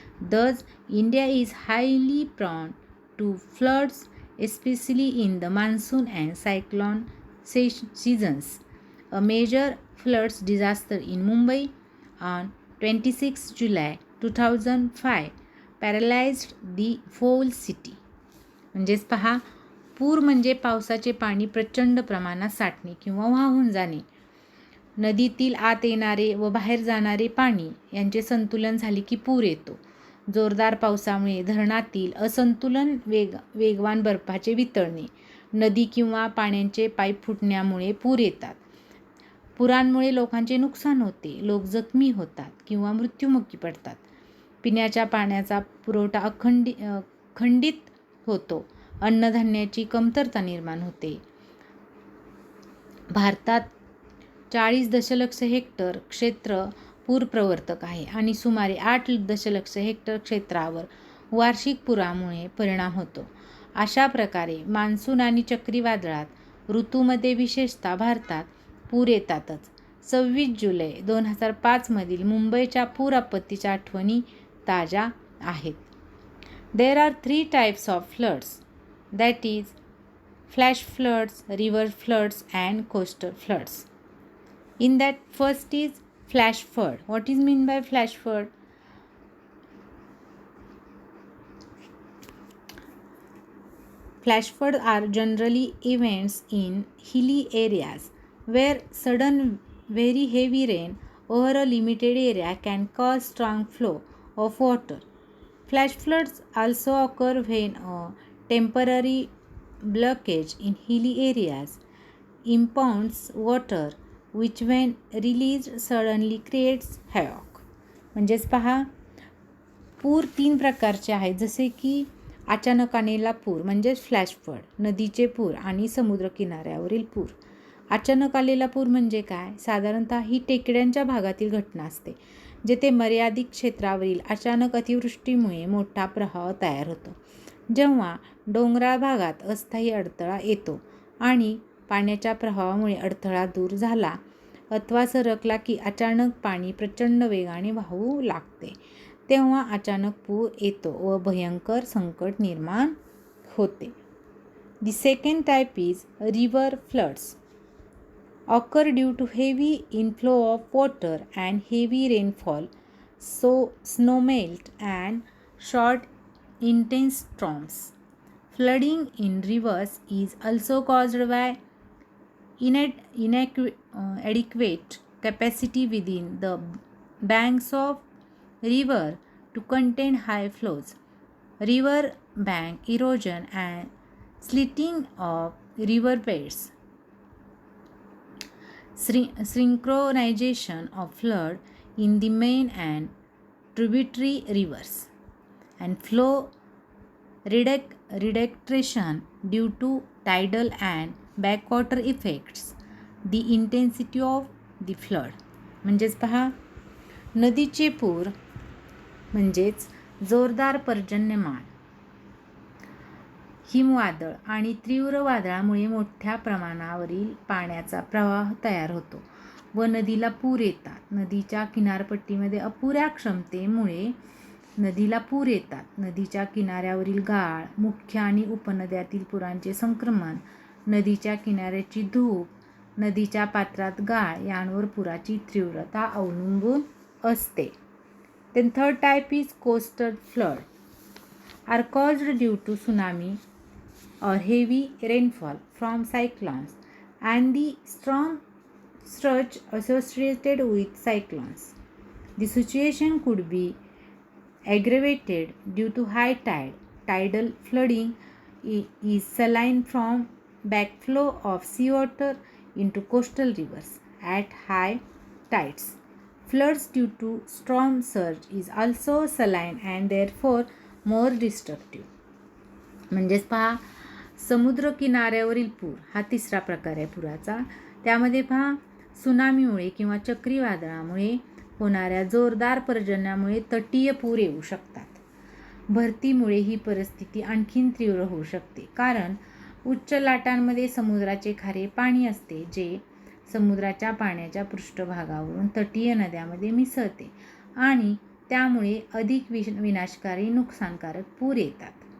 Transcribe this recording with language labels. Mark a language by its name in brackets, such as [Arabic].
[English] Thus, India is highly prone to floods, especially in the monsoon and cyclone seasons. A major floods disaster in Mumbai on 26 July 2005 paralyzed the whole city. [Marathi] म्हणजेच पहा, पूर म्हणजे पावसाचे पाणी प्रचंड प्रमाणात साठणे किंवा वाहून जाणे. नदीतील आत येणारे व बाहेर जाणारे पाणी यांचे संतुलन झाले की पूर येतो. जोरदार पावसामुळे धरणातील असंतुलन, वेगवान बर्फाचे वितळणे, नदी किंवा पाण्याचे पाईप फुटण्यामुळे पूर येतात. पुरांमुळे लोकांचे नुकसान होते, लोक जखमी होतात किंवा मृत्युमुखी पडतात. पिण्याच्या पाण्याचा पुरवठा खंडित होतो, अन्नधान्याची कमतरता निर्माण होते. भारतात 40 दशलक्ष हेक्टर क्षेत्र पूरप्रवर्तक आहे आणि सुमारे 8 दशलक्ष हेक्टर क्षेत्रावर वार्षिक पुरामुळे परिणाम होतो. अशा प्रकारे मान्सून आणि चक्रीवादळात ऋतूमध्ये विशेषतः भारतात पूर येतातच. 26 जुलै 2005 मधील मुंबईच्या पूर आपत्तीच्या आठवणी ताज्या आहेत. [English] There are 3 types of floods, that is flash floods, river floods and coastal floods. In that, first is flash flood. What is meant by flash flood? Flash floods are generally events in hilly areas where sudden very heavy rain over a limited area can cause strong flow of water. Flash floods also occur when a temporary blockage in hilly areas impounds water which when released suddenly creates havoc. [Marathi] म्हणजेच पहा, पूर 3 प्रकारचे आहेत, जसे की अचानक आलेला पूर म्हणजेच फ्लॅश फ्लड, नदीचे पूर आणि समुद्र किनाऱ्यावरील पूर. अचानक आलेला पूर म्हणजे काय? साधारणतः ही टेकड्यांच्या भागातील घटना असते, जेथे मर्यादित क्षेत्रावरील अचानक अतिवृष्टीमुळे मोठा प्रवाह तयार होतो. जेव्हा डोंगराळ भागात अस्थायी अडथळा येतो आणि पाण्याच्या प्रवाहामुळे अडथळा दूर झाला अथवा सरकला की अचानक पाणी प्रचंड वेगाने वाहू लागते, तेव्हा अचानक पूर येतो व भयंकर संकट निर्माण होते. [English] The second type is river floods. Occur due to heavy inflow of water and heavy rainfall snow melt and short intense storms. Flooding in rivers is also caused by inadequate capacity within the banks of river to contain high flows. River bank erosion and slitting of river beds. Synchronization of flood in the main and tributary rivers, and flow reduction due to tidal and backwater effects. The intensity of the flood [Marathi] म्हणजेच पहा, नदीचे पूर म्हणजेच जोरदार पर्जन्यमान, हिमवादळ आणि तीव्र वादळामुळे मोठ्या प्रमाणावरील पाण्याचा प्रवाह तयार होतो व नदीला पूर येतात. नदीच्या किनारपट्टीमध्ये अपुऱ्या क्षमतेमुळे नदीला पूर येतात. नदीच्या किनाऱ्यावरील गाळ, मुख्य आणि उपनद्यातील पुरांचे संक्रमण, नदीच्या किनाऱ्याची धूप, नदीच्या पात्रात गाळ यांवर पुराची तीव्रता अवलंबून असते. [English] Then third type is coastal flood are caused due to tsunami or heavy rainfall from cyclones and the storm surge associated with cyclones. The situation could be aggravated due to high tide. Tidal flooding is saline from backflow of seawater into coastal rivers at high tides. Floods due to storm surge is also saline and therefore more destructive. [Marathi] म्हणजेच पहा, समुद्र किनाऱ्यावरील पूर हा तिसरा प्रकार आहे पुराचा. त्यामध्ये पहा, सुनामीमुळे किंवा चक्रीवादळामुळे होणाऱ्या जोरदार पर्जन्यामुळे तटीय पूर येऊ शकतात. भरतीमुळे ही परिस्थिती आणखीन तीव्र होऊ शकते, कारण उच्च लाटांमध्ये समुद्राचे खारे पाणी असते जे समुद्राच्या पाण्याच्या पृष्ठभागावरून तटीय नद्यांमध्ये मिसळते आणि त्यामुळे अधिक विनाशकारी नुकसानकारक पूर येतात.